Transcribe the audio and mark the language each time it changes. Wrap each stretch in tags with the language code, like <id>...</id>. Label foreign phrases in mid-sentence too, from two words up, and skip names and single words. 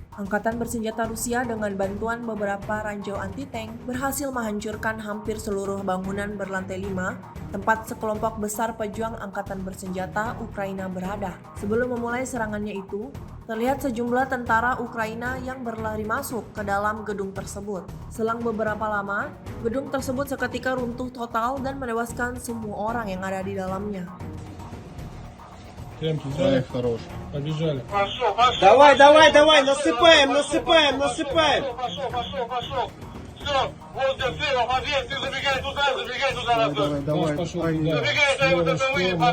<id>Angkatan bersenjata Rusia dengan bantuan beberapa ranjau anti-tank berhasil menghancurkan hampir seluruh bangunan berlantai 5 tempat sekelompok besar pejuang angkatan bersenjata Ukraina berada. Sebelum memulai serangannya itu, terlihat sejumlah tentara Ukraina yang berlari masuk ke dalam gedung tersebut. Selang beberapa lama, gedung tersebut seketika runtuh total dan menewaskan semua orang yang ada di dalamnya.</id> <ru>Темки взяли? Хорош. Побежали. Пошел. Давай, насыпаем. Пошел. Все, вот для слева, подъезд, ты забегай туда, Антон. Давай. Пошел Ай, туда. Забегай, дай вот это вы, Слева,</ru>